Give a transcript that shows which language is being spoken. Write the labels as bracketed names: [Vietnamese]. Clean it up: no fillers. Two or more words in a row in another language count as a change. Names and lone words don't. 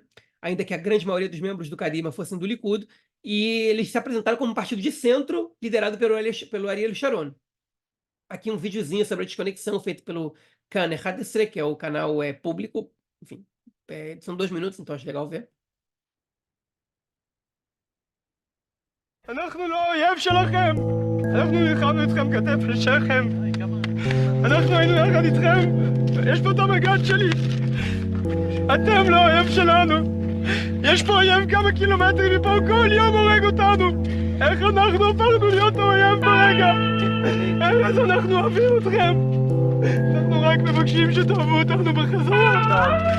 [Portuguese] Ainda que a grande maioria dos membros do Kadima fossem do Likud, e eles se apresentaram como um partido de centro, liderado pelo Ariel Sharon. Aqui um videozinho sobre a desconexão feito pelo Kan 11, que é o canal público. Enfim, são 2 minutos, então acho legal ver. [Hebrew] אנחנו לא אויב שלכם, אנחנו נלחמנו אתכם כתף לשכם, אנחנו היינו יחד איתכם, יש פה את המג"ד שלי, אתם לא אויב שלנו, יש פה אויב כמה קילומטרים מפה, כל יום הורג אותנו, איך אנחנו הפכנו להיות האויב ברגע, אז אנחנו אוהבים אתכם, אנחנו רק מבקשים שתאהבו אותנו בחזרה.